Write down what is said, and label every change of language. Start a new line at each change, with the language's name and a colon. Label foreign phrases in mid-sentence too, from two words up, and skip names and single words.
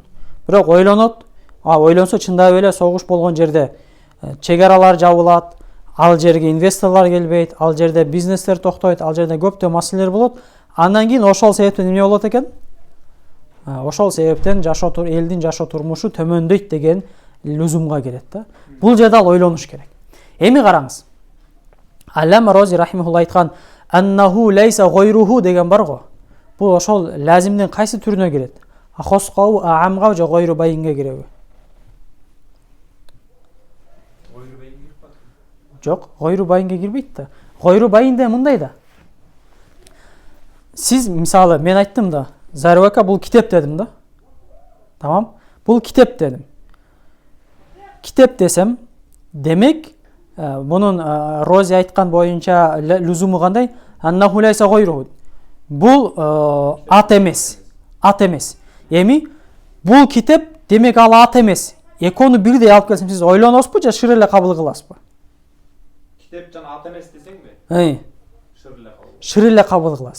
Kyrgyz: Бирок ойлонот, ойлонсо чындап эле согуш болгон жерде чек аралар жабылат, ал жерге инвесторлор келбейт, ал жерде бизнестер токтойт, ал жерде көптөгөн маселелер болот. Андан кийин ошол себептен эмне болот экен? Ошол себептен элдин жашоо турмушу төмөндөйт деген лүзумга келет да. Бул жерде ал ойлонуш керек. Эми караңыз. Аллама Рози рахимахулла айткан
Arabic: أنه ليس غيره
Kyrgyz: деген бар го. Бул ошол лазимдин кайсы түрүнө кирет? Ахосқа, аамга же
Arabic: غير بين
Kyrgyz: киреби? Жок,
Arabic: غير بين
Kyrgyz: кирбейт да.
Arabic: غير بين
Kyrgyz: мындай да. Сиз мисалы мен айттым да, Зарвака бул китеп дедим да. Тамам? Бул китеп дедим. Китеп десем, демек бунун Рози айткан боюнча лүзуму кандай?
Arabic: أنه ليس غيره.
Kyrgyz: Бул ат эмес. Ат эмес. Эми бул китеп демек ал ат эмес. Экөөнү бирдей алып келсем сиз ойлоносузбу же шыр эле кабыл кыласызбы? Китеп жана ат эмес десеңби? Шыр эле кабыл кыласыз.